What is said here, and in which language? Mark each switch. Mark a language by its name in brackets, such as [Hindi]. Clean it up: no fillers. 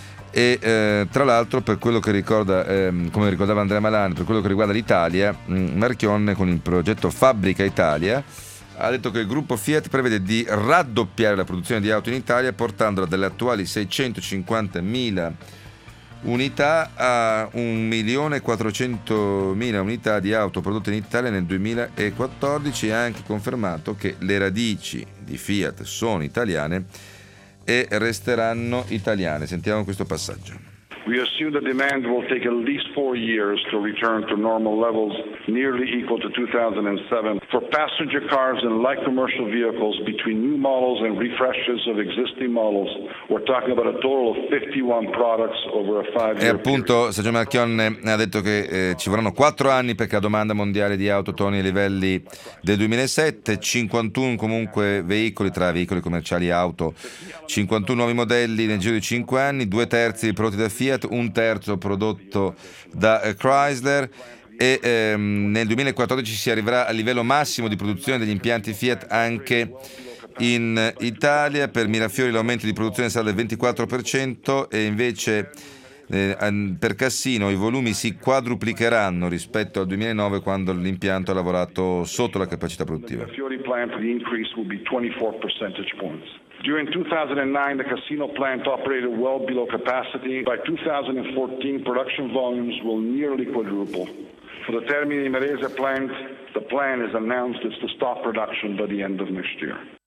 [Italian] E tra l'altro, per quello che ricorda, come ricordava Andrea Malan, per quello che riguarda l'Italia, Marchionne con il progetto Fabbrica Italia ha detto che il gruppo Fiat prevede di raddoppiare la produzione di auto in Italia, portandola dalle attuali 650.000 unità a 1.400.000 unità di auto prodotte in Italia nel 2014, e ha anche confermato che le radici di Fiat sono italiane e resteranno italiane. Sentiamo questo passaggio. [English] We assume the demand will take at least 4 years to return to normal levels, nearly equal to 2007. For passenger cars and light commercial vehicles, between new models and refreshes of existing models, we're talking about a total of 51 products over a 5-year [Italian] period. E appunto Sergio Marchionne ha detto che ci vorranno 4 anni perché la domanda mondiale di auto torni ai livelli del 2007, 51 comunque veicoli tra veicoli commerciali e auto, 51 nuovi modelli nel giro di 5 anni, 2/3 prodotti da Fiat, 1/3 prodotto da Chrysler, e nel 2014 si arriverà al livello massimo di produzione degli impianti Fiat anche in Italia. Per Mirafiori l'aumento di produzione sarà del 24% e invece per Cassino i volumi si quadruplicheranno rispetto al 2009, quando l'impianto ha lavorato sotto la capacità produttiva. [English] During 2009, the Cassino plant operated well below capacity. By 2014, production volumes will nearly quadruple. For the Termini Imerese plant, the plan is announced is to stop production by the end of next year.